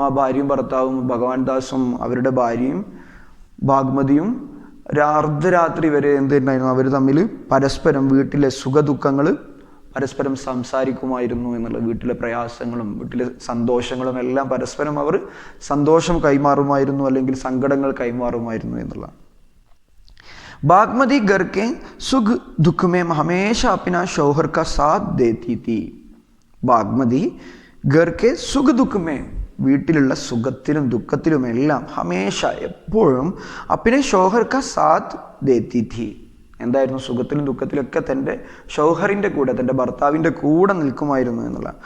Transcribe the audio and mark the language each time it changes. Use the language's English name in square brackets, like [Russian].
[Malayalam] ആ ഭാര്യയും ഭർത്താവും, ഭഗവാൻ ദാസും അവരുടെ ഭാര്യയും ഭാഗ്മതിയും അർദ്ധരാത്രി വരെ എന്തുണ്ടായിരുന്നു? അവർ തമ്മിൽ പരസ്പരം വീട്ടിലെ സുഖദുഃഖങ്ങൾ പരസ്പരം സംസാരിക്കുമായിരുന്നു എന്നുള്ള. വീട്ടിലെ പ്രയാസങ്ങളും വീട്ടിലെ സന്തോഷങ്ങളും എല്ലാം പരസ്പരം അവർ സന്തോഷം കൈമാറുമായിരുന്നു, അല്ലെങ്കിൽ സങ്കടങ്ങൾ കൈമാറുമായിരുന്നു എന്നുള്ള. [Hindi] बागमती घर के सुख दुख में हमेशा अपना शौहर का साथ देती थी. बागमती घर के सुख दुख में, [Malayalam] വീട്ടിലുള്ള സുഖത്തിലും ദുഃഖത്തിലുമെല്ലാം [Hindi] ഹമേഷ എപ്പോഴും അപ്പിനെ ഷോഹർ ക സാത്ത് ദേത്തി ഥി. [Malayalam] എന്തായിരുന്നു? സുഖത്തിലും ദുഃഖത്തിലൊക്കെ തൻ്റെ ഷൗഹറിൻ്റെ കൂടെ, തൻ്റെ ഭർത്താവിൻ്റെ കൂടെ നിൽക്കുമായിരുന്നു എന്നുള്ള.